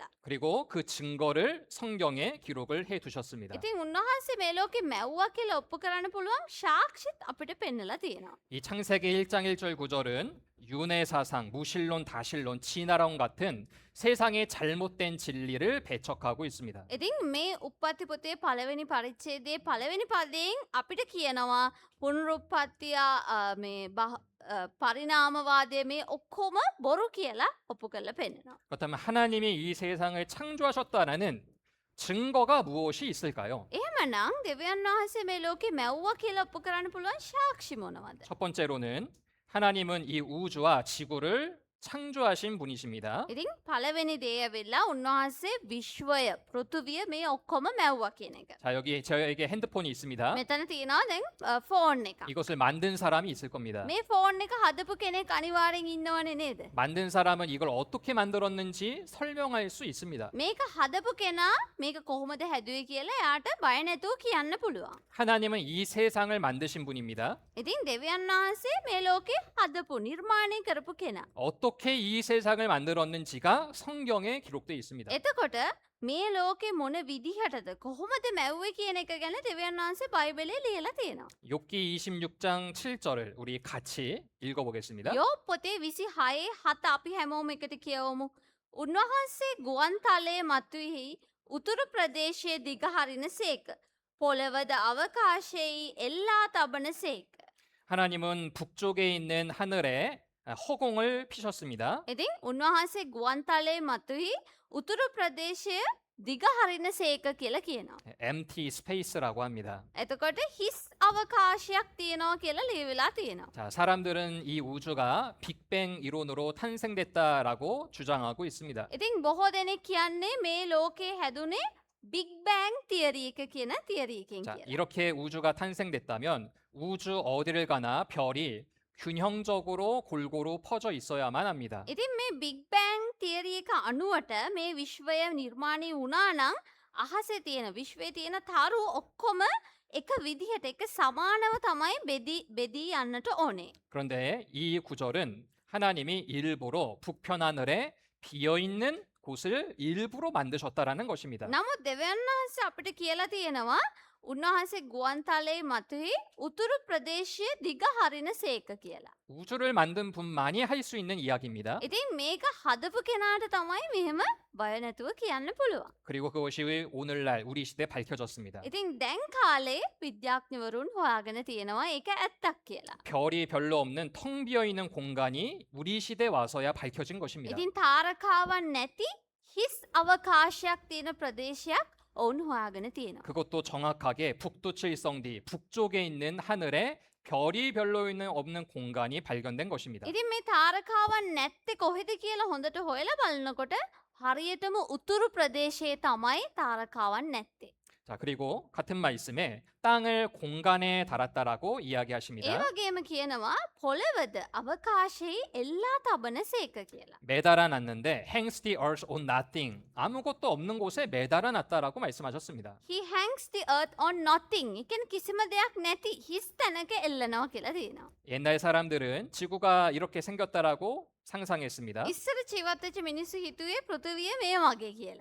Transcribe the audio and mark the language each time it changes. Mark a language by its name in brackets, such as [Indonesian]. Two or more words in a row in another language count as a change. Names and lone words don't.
[Korean] 그리고 그 증거를 성경에 기록을 해 두셨습니다. [Sinhala] ඉතින් උන්වහන්සේ මේ ලෝකේ මැව්වා කියලා ඔප්පු කරන්න පුළුවන් සාක්ෂිත් අපිට පෙන්නලා තියෙනවා. [Korean] 이 창세기 1장 1절 구절은 윤회사상, 무신론, 다신론, 진화론 같은 세상의 잘못된 진리를 배척하고 있습니다. [Sinhala] ඉතින් මේ උප්පත්ති පොතේ පළවෙනි පරිච්ඡේදයේ පළවෙනි පදයෙන් අපිට කියනවා පුනරුත්පත්තිය මේ පරිණාමවාදය මේ ඔක්කොම බොරු කියලා ඔප්පු කරලා පෙන්නනවා. [Korean] 그렇다면 하나님이 이 세상을 창조하셨다라는 증거가 무엇이 있을까요? [Sinhala] එහෙමනම් දෙවියන් වහන්සේ මේ ලෝකේ මැව්වා කියලා ඔප්පු කරන්න පුළුවන් සාක්ෂි මොනවද? [Korean] 첫 번째로는 하나님은 이 우주와 지구를 창조하신 분이십니다. [Sinhala] ඉතින් පළවෙනි දේ ඇවිල්ලා උන්වහන්සේ විශ්වය පෘථුවිය මේ ඔක්කොම මැව්වා කියන එක. [Korean] 자, 여기 저에게 핸드폰이 있습니다. [Sinhala] මෙතන තියෙනවා දැන් ෆෝන් එක. [Korean] 이것을 만든 사람이 있을 겁니다. [Sinhala] මේ ෆෝන් එක හදපු කෙනෙක් අනිවාර්යෙන් ඉන්නවනේ නේද? [Korean] 만든 사람은 이걸 어떻게 만들었는지 설명할 수 있습니다. [Sinhala] මේක හදපු කෙනා මේක කොහොමද හැදුවේ කියලා එයාට බය නැතුව කියන්න පුළුවන්. [Korean] 하나님은 이 세상을 만드신 분입니다. [Sinhala] ඉතින් දෙවියන් වහන්සේ මේ ලෝකේ හදපු නිර්මාණය කරපු කෙනා. [Korean] 어떻게 이 세상을 만들었는지가 성경에 기록되어 있습니다. [Sinhala] එතකොට මේ ලෝකේ මොන විදිහටද කොහොමද මැව්වේ කියන එක ගැන දෙවියන් වහන්සේ බයිබලේ ලියලා තියෙනවා. [Korean] 욥기 26장 7절을 우리 같이 읽어보겠습니다. [Sinhala] යෝබ් පොතේ 26 7 අපි හැමෝම එකට කියවමු. උන්වහන්සේ ගුවන් තලයේ මතුවෙහි උතුරු ප්‍රදේශයේ දිග හරින සේක. පොළවද අවකාශයේ එල්ලා තබන සේක. [Korean] 하나님은 북쪽에 있는 하늘에 허공을 피셨습니다. [Sinhala] ඉතින් උන්වහන්සේ ගුවන් තලයේ මතුවෙහි උතුරු ප්‍රදේශය දිග හරින සේක කියලා කියනවා. [English] empty space [Korean] 라고 합니다. [Sinhala] එතකොට හිස් අවකාශයක් තියෙනවා කියලා ලියවිලා තියෙනවා. [Korean] 자, 사람들은 이 우주가 빅뱅 이론으로 탄생됐다라고 주장하고 있습니다. [Sinhala] ඉතින් බොහෝ දෙනෙක් කියන්නේ මේ ලෝකේ හැදුනේ [English] big bang theory [Sinhala] එක කියන තියරි එකෙන් [Korean] 자, [Sinhala] කියලා. [Korean] 이렇게 우주가 탄생됐다면 우주 어디를 가나 별이 균형적으로 골고루 퍼져 있어야만 합니다. [Sinhala] ඉතින් මේ [English] big bang theory [Sinhala] එක අනුවට මේ විශ්වය නිර්මාණය වුණා නම් අහසේ තියෙන විශ්වයේ තියෙන තරු ඔක්කොම එක විදිහට එක සමානව තමයි බෙදී යන්නට ඕනේ. [Korean] 그런데 이 구절은 하나님이 일부러 북편 하늘에 비어 있는 곳을 일부러 만드셨다라는 것입니다. [Sinhala] නමුත් දෙවියන් වහන්සේ අපිට කියලා තියෙනවා උන්වහන්සේ ගුවන් තලයේ මතුවෙහි උතුරු ප්‍රදේශයේ දිග හරින සේක කියලා. [Korean] 우주를 만든 분만이 할 수 있는 이야기입니다. [Sinhala] ඉතින් මේක හදපු කෙනාට තමයි මෙහෙම බය නැතුව කියන්න පුළුවන්. [Korean] 그리고 그것이 오늘날 우리 시대에 밝혀졌습니다. [Sinhala] ඉතින් දැන් කාලේ විද්‍යාඥවරුන් හොයාගෙන තියෙනවා ඒක ඇත්තක් කියලා. [Korean] 별이 별로 없는 텅 비어 있는 공간이 우리 시대에 와서야 밝혀진 것입니다. [Sinhala] ඉතින් තාරකාවන් නැති හිස් අවකාශයක් තියෙන ප්‍රදේශයක් ඔවුන් හොයාගෙන තියෙනවා. [Korean] 그것도 정확하게 북두칠성디 북쪽에 있는 하늘에 별이 별로 없는 공간이 발견된 것입니다. [Sinhala] ඉතින් මේ තාරකාවන් නැත්තේ කොහෙද කියලා හොඳට හොයලා බලනකොට හරියටම උතුරු ප්‍රදේශයේ තමයි තාරකාවන් නැත්තේ. [Korean] 자, 그리고 같은 말씀에 땅을 공간에 달았다라고 [Sinhala] ඒ [Korean] 이야기하십니다. [Sinhala] වගේම කියනවා පොළවද අවකාශයේ එල්ලා තබන සේක කියලා. [Korean] 매달아 놨는데 [English] hangs the earth on nothing. [Korean] 아무것도 없는 곳에 매달아 놨다라고 말씀하셨습니다. [English] He hangs the earth on nothing. [Sinhala] ඒ කියන්නේ කිසිම දෙයක් නැති හිස් තැනක එල්ලනවා කියලා තියෙනවා. [Korean] 옛날 사람들은 지구가 이렇게 생겼다라고 상상했습니다. [Sinhala] ඉස්සර ජීවත් වෙච්ච මිනිස්සු හිතුවේ පෘථිවිය මේ වගේ කියලා.